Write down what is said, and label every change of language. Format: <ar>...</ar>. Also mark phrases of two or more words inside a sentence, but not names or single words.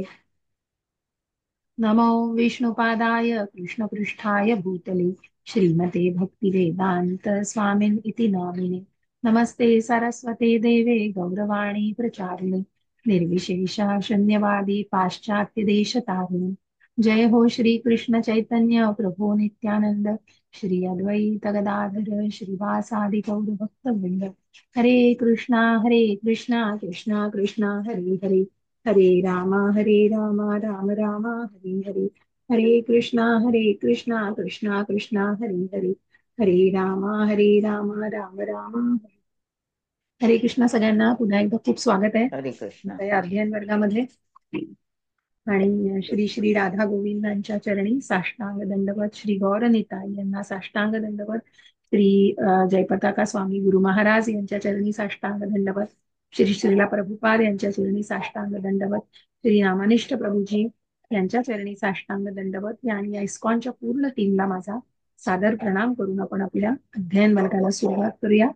<sa>नमो विष्णुपादाय कृष्णपृष्ठाय भूतले श्रीमते भक्तिवेदान्त स्वामिन् इति नामिने। नमस्ते सरस्वते देवे गौरवाणी प्रचारिणे निर्विशेषा शून्यवादी पाश्चात्य देशतारिणे। जय हो श्री कृष्ण चैतन्य प्रभु नित्यानंद श्री अद्वैत गदाधर श्रीवासादि गौर भक्तवृंद। हरे कृष्णा कृष्णा कृष्णा हरे हरे हरे राम राम राम हरे हरे। हरे कृष्णा कृष्णा कृष्णा हरे हरे हरे राम राम राम हरे कृष्णा।</sa> <mr>सगळ्यांना पुन्हा एकदा खूप स्वागत आहे हरे कृष्ण. या अध्ययन वर्गामध्ये। आणि श्री श्री राधा गोविंदांच्या चरणी साष्टांग दंडवत, श्री गौर निताई यांना साष्टांग दंडवत, श्री जयपताका स्वामी गुरु महाराज यांच्या चरणी साष्टांग दंडवत, श्री श्रीला प्रभुपाद यांच्या चरणी साष्टांग दंडवत, श्री रामानिष्ठ प्रभूजी यांच्या चरणी साष्टांग दंडवत आणि या इस्कॉनच्या पूर्ण टीमला माझा सादर प्रणाम करून आपण आपल्या अध्ययन वर्गाला सुरुवात करूया।</mr>